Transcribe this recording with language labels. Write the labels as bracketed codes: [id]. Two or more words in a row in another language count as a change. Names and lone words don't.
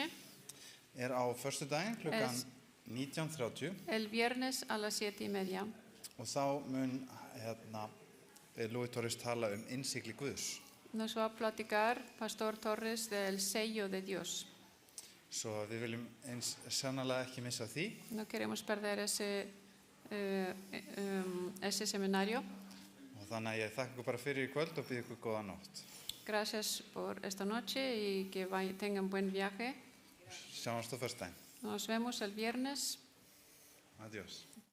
[is] Er á föstudaginn klukkan 19:30 [es] el viernes a las 7:30. [is] og þá mun Lúi Torres tala innsigli Guðs. [es] Nos va a platicar Pastor Torres del sello de Dios. [is] Svo við viljum eins sannarlega ekki missa því. [es] No queremos perder ese seminario. [is] Og þannig að ég þakka ykkur bara fyrir í kvöld og býð ykkur góða nótt. [es] Gracias por esta noche y que tengan buen viaje. [is] Sjáumst á föstudaginn. [es] Nos vemos el viernes. Adiós.